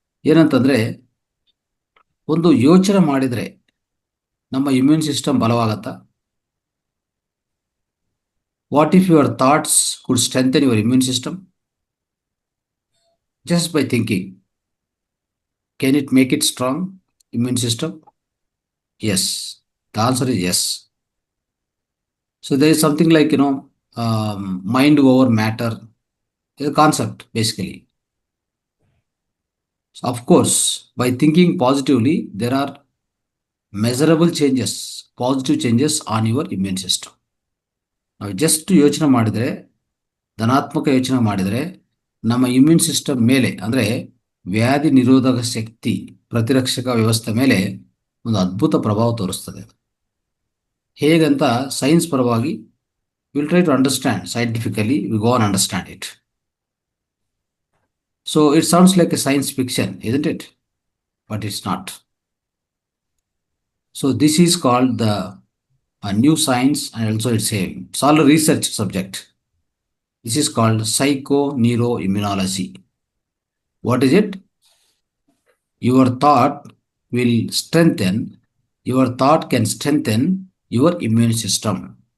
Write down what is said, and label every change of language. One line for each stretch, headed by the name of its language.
Kannada: ಏನಂತಂದರೆ, ಒಂದು ಯೋಚನೆ ಮಾಡಿದರೆ ನಮ್ಮ immune system ಬಲವಾಗತ್ತಾ?
English: What if your thoughts could strengthen your immune system just by thinking? Can it make it strong, immune system? Yes, the answer is yes. So there is something like, mind over matter, is a concept basically. So of course, by thinking positively, there are measurable changes, positive changes on your immune system. Now just
Kannada: ಯೋಚನೆ ಮಾಡಿದರೆ, ಧನಾತ್ಮಕ ಯೋಚನೆ ಮಾಡಿದರೆ ನಮ್ಮ immune system ಮೇಲೆ, ಅಂದರೆ ವ್ಯಾಧಿ ನಿರೋಧಕ ಶಕ್ತಿ, ಪ್ರತಿರಕ್ಷಕ ವ್ಯವಸ್ಥೆ ಮೇಲೆ ಒಂದು ಅದ್ಭುತ ಪ್ರಭಾವ ತೋರಿಸ್ತದೆ. ಹೇಗಂತ ಸೈನ್ಸ್ ಪರವಾಗಿ
English: Will try to understand. Scientifically we go on understand it. So it sounds like a science fiction, isn't it? But it's not. So this is called the a new science, and also it's all a research subject. This is called psychoneuroimmunology. What is it? Your thought will strengthen, your thought can strengthen your immune system.